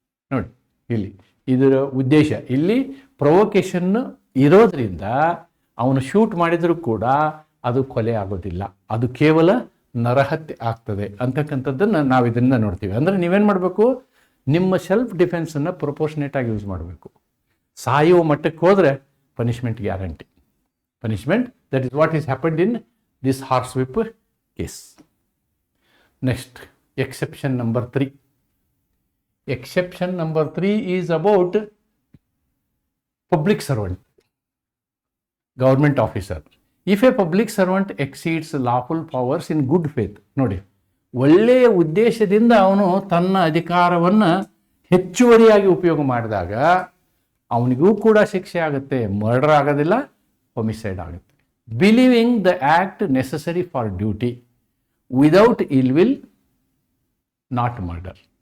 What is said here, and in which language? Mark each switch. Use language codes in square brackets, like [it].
[kn] ನೋಡಿ ಇಲ್ಲಿ ಇದರ ಉದ್ದೇಶ, ಇಲ್ಲಿ ಪ್ರೊವೊಕೇಶನ್ ಇರೋದ್ರಿಂದ ಅವನು ಶೂಟ್ ಮಾಡಿದರೂ ಕೂಡ ಅದು ಕೊಲೆ ಆಗೋದಿಲ್ಲ, ಅದು ಕೇವಲ ನರಹತ್ಯೆ ಆಗ್ತದೆ ಅಂತಕ್ಕಂಥದ್ದನ್ನು ನಾವು ಇದನ್ನು ನೋಡ್ತೀವಿ. ಅಂದರೆ ನೀವೇನು ಮಾಡಬೇಕು, ನಿಮ್ಮ ಸೆಲ್ಫ್ ಡಿಫೆನ್ಸನ್ನು ಪ್ರೊಪೋರ್ಷನೇಟ್ ಆಗಿ ಯೂಸ್ ಮಾಡಬೇಕು. ಸಾಯುವ ಮಟ್ಟಕ್ಕೆ ಹೋದರೆ punishment guarantee. [en] Punishment, that is what is happened in this horse whip case. Next, exception number 3. Exception number 3 is about public servant, government officer. If a public servant exceeds lawful powers in good faith, [kn] ನೋಡಿ, ಒಳ್ಳೆಯ ಉದ್ದೇಶದಿಂದ ಅವನು ತನ್ನ ಅಧಿಕಾರವನ್ನು ಹೆಚ್ಚುವರಿಯಾಗಿ ಉಪಯೋಗ ಮಾಡಿದಾಗ ಅವನಿಗೂ ಕೂಡ ಶಿಕ್ಷೆ ಆಗುತ್ತೆ. ಮರ್ಡರ್ ಆಗೋದಿಲ್ಲ, ಹೊಮಿಸೈಡ್ ಆಗುತ್ತೆ. [en] Believing the act necessary for duty without ill will, not murder.